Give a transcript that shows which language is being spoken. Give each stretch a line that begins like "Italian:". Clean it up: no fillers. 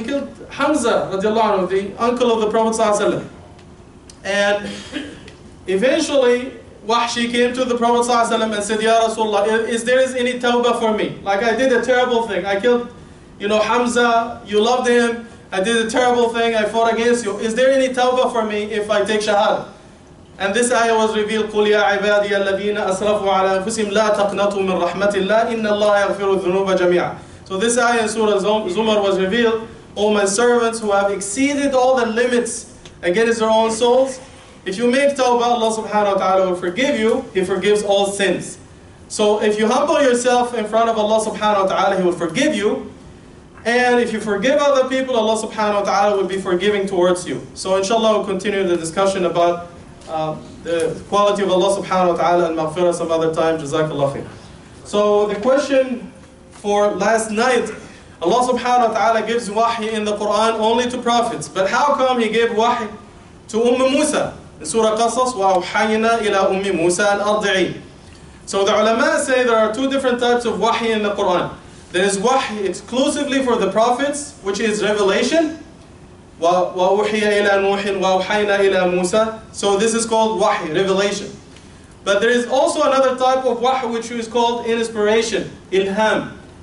English: He killed Hamza, radiallahu anhu, the uncle of the Prophet ﷺ. And eventually, Wahshi came to the Prophet ﷺ and said, Ya Rasulullah, is there any tawbah for me? Like I did a terrible thing. I killed, Hamza, you loved him. I did a terrible thing. I fought against you. Is there any tawbah for me if I take shahada? And this ayah was revealed,
Arabic: قُلْ يَا عِبَادِيَ الَّذِينَ أَسْرَفُوا عَلَى أَنفُسِهِمْ لَا تَقْنَطُوا مِنْ رَحْمَةِ اللَّهِ إِنَّ اللَّهَ يَغْفِرُ الذُّنُوبَ جَمِيعًا.
English: So this ayah in Surah Zumar was revealed, O my servants who have exceeded all the limits against their own souls, if you make tawbah, Allah subhanahu wa ta'ala will forgive you. He forgives all sins. So if you humble yourself in front of Allah subhanahu wa ta'ala, He will forgive you. And if you forgive other people, Allah subhanahu wa ta'ala will be forgiving towards you. So inshallah we'll continue the discussion about the quality of Allah subhanahu wa ta'ala and maghfirah some other time. Jazakallah khair. So the question for last night, Allah subhanahu wa ta'ala gives wahy in the Quran only to prophets. But how come He gave wahy to Musa? In Surah Qasas,
Arabic: وَأَوْحَيْنَا إِلَىٰ مُوسَىٰ أَنْ أَرْضِعِيهِ.
English: So the ulama say there are two different types of wahy in the Quran. There is wahy exclusively for the prophets, which is revelation.
Arabic: وَأُوحِيَ إِلَىٰ نُوحٍ وَأَوْحَيْنَا إِلَىٰ مُوسَىٰ.
English: So this is called wahy, revelation. But there is also another type of wahy which is called inspiration, ilham.